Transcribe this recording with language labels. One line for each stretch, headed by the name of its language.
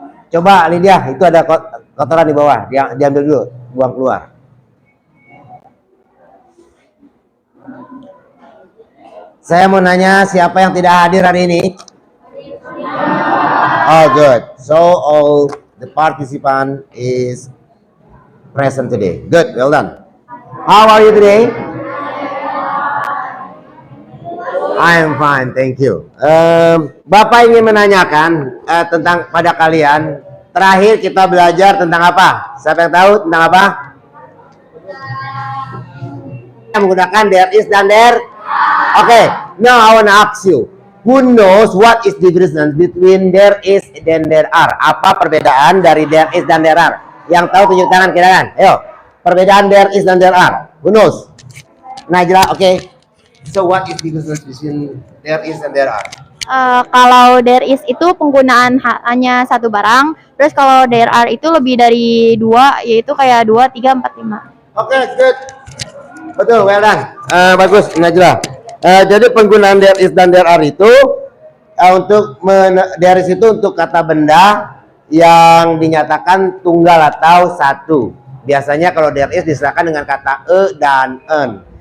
Indonesian: Coba Lydia, itu ada kotoran di bawah. Diambil dulu, buang keluar. Saya mau nanya, siapa yang tidak hadir hari ini?
English: Oh, good. So all the participant is present today. Good, well done. How are you today? I am fine, thank you.
Indonesian: Bapak ingin menanyakan tentang pada kalian. Terakhir kita belajar tentang apa? Siapa yang tahu tentang apa? Menggunakan there is dan there.
English: Okay, now I want to ask you, who knows what is the difference between there is
Indonesian: dan
English: there are?
Indonesian: Apa perbedaan dari there is dan there are? Yang tahu tunjuk tangan kira kan? Ayo, perbedaan there is dan there are.
English: Who knows?
Indonesian: Najla, okay.
English: So what is the difference between there is and there are?
Indonesian: Kalau there is itu penggunaan hanya satu barang, terus kalau there are itu lebih dari dua, yaitu kayak 2, 3, 4, 5. Oke, good. Betul,
English: well done.
Indonesian: Bagus, Najla. Jadi penggunaan there is dan there are itu untuk there is itu untuk kata benda yang dinyatakan tunggal atau satu. Biasanya kalau there is diserahkan dengan kata e dan en.